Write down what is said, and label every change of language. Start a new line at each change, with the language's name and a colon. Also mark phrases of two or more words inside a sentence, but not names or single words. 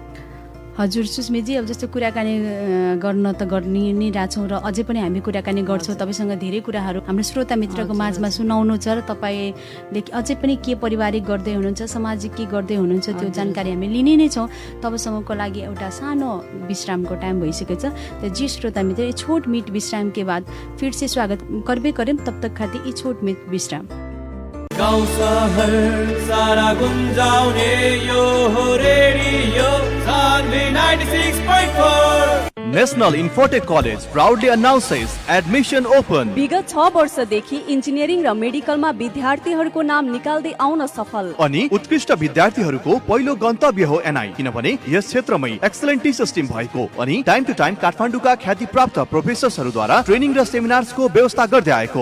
Nepali: हजुर सुस्मितजी, अब जस्तो कुराकानी गर्न त गर्ने नै रहेछौँ र अझै पनि हामी कुराकानी गर्छौँ। तपाईँसँग धेरै कुराहरू हाम्रो श्रोता मित्रको माझमा सुनाउनु छ र तपाईँले अझै पनि के पारिवारिक गर्दै हुनुहुन्छ, सामाजिक के गर्दै हुनुहुन्छ त्यो जानकारी हामी लिने नै छौँ। तबसम्मको लागि एउटा सानो विश्रामको टाइम भइसकेको छ।
Bhojpuri: तो जी श्रोता मित्र, ये छोट मीट विश्राम के बाद फिर से स्वागत करबे करें। तब तक खातिर ये छोट मीट विश्राम।
Nepali: गाउँ शहर सारा गुन्जाउने यो हो रेडियो सान्वी 96.4।
English: National Infotech College proudly announces admission open.
Nepali: विगत 6 वर्षदेखि इन्जिनियरिङ र मेडिकलमा विद्यार्थीहरूको नाम निकाल्दै आउन सफल अनि उत्कृष्ट विद्यार्थीहरूको पहिलो गन्तव्य हो एनआई, किनभने यस क्षेत्रमै
English: excellent teachers team
Nepali: भएको अनि
English: time to time
Nepali: काठमाडौँका ख्यातिप्राप्त प्रोफेसर्सहरूद्वारा ट्रेनिङ र सेमिनार्सको व्यवस्था गर्दै आएको।